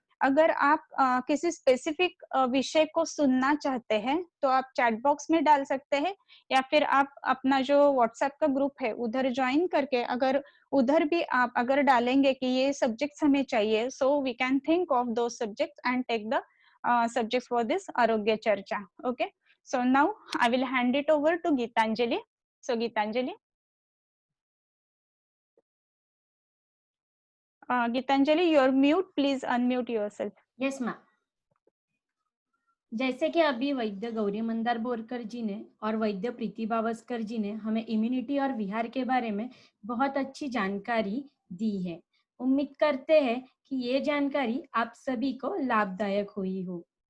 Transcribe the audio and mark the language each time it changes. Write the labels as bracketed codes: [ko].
[hi] अगर आप किसी स्पेसिफिक विषय को सुनना चाहते हैं तो आप चैट बॉक्स में डाल सकते हैं, या फिर आप अपना जो व्हाट्सएप का ग्रुप है उधर ज्वाइन करके अगर उधर भी आप अगर डालेंगे कि ये सब्जेक्ट्स हमें चाहिए, [en] So we can think of दो subjects and take the subjects for this Arogya Charcha. Okay, so now I will hand it over to Geetanjali. So Geetanjali, Geetanjali, you're mute. Please unmute yourself. Yes ma'am. [hi] जैसे कि अभी वैद्य गौरी मंदार बोरकर जी ने और वैद्य प्रीति बावस्कर जी ने हमें immunity और विहार के बारे में बहुत अच्छी जानकारी दी है। उम्मीद करते हैं कि ये जानकारी आप सभी को लाभदायक हुई हो।